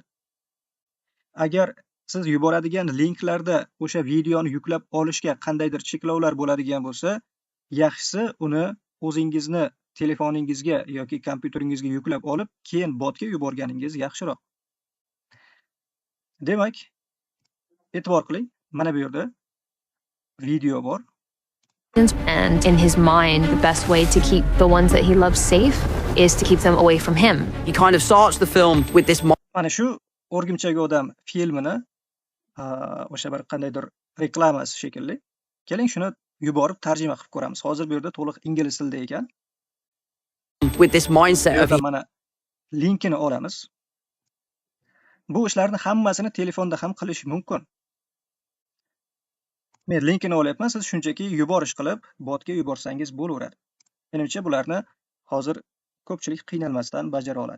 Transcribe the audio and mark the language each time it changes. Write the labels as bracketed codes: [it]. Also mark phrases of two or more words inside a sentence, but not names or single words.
[uz] Agar siz yuboradigan linklarda o'sha videoni yuklab olishga qandaydir cheklovlar bo'ladigan bo'lsa, yaxshisi uni o'zingizni telefoningizga yoki kompyuteringizga yuklab olib, keyin botga yuborganingiz yaxshiroq. Demak, e'tibor qiling, mana bu yerda video bor. [en] And in his mind, the best way to keep the ones that he loves safe is to keep them away from him. He kind of starts the film with this [uz] Mana shu O'rgimchak odam filmini o'sha bir qandaydir reklamasi shekilli. Keling, shuni yuborib tarjima qilib ko'ramiz. Hozir bu yerda to'liq ingliz tilida ekan. [en] mindset of [uz] Mana linkini olamiz. Bu ishlarni hammasini telefonda ham qilish mumkin. Men linkini olyapman, siz shunchaki yuborish qilib botga yuborsangiz bo'laveradi. Menimcha bularni hozir ko'pchilik qiynalmasdan bajara oladi.